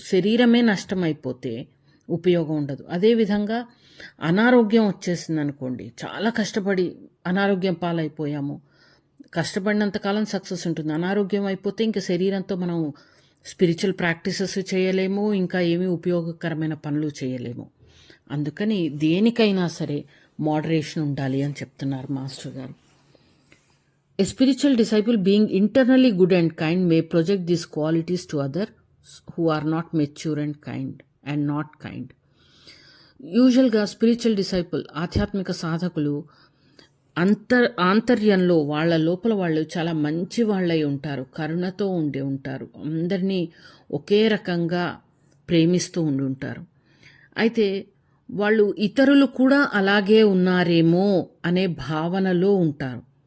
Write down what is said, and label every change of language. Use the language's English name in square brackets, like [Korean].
[Telugu] శరీరమే నష్టమైపోతే ఉపయోగం ఉండదు. అదేవిధంగా అనారోగ్యం వచ్చేసింది అనుకోండి, చాలా కష్టపడి అనారోగ్యం పాలైపోయాము, కష్టపడినంతకాలం సక్సెస్ ఉంటుంది. అనారోగ్యం అయిపోతే ఇంకా శరీరంతో మనం స్పిరిచువల్ ప్రాక్టీసెస్ చేయలేము, ఇంకా ఏమీ ఉపయోగకరమైన పనులు చేయలేము. అందుకని దేనికైనా సరే మోడరేషన్ ఉండాలి అని చెప్తున్నారు మాస్టర్ గారు. [English] A spiritual disciple, being internally good and kind, may project these qualities to others who are not mature and not kind. [Telugu] యూజువల్గా స్పిరిచువల్ డిసైపుల్, ఆధ్యాత్మిక సాధకులు ఆంతర్యంలో వాళ్ళ లోపల వాళ్ళు చాలా మంచి వాళ్ళై ఉంటారు, కరుణతో ఉండి ఉంటారు, అందరినీ ఒకే రకంగా ప్రేమిస్తూ ఉండి ఉంటారు. అయితే వాళ్ళు ఇతరులు కూడా అలాగే ఉన్నారేమో అనే భావనలో ఉంటారు.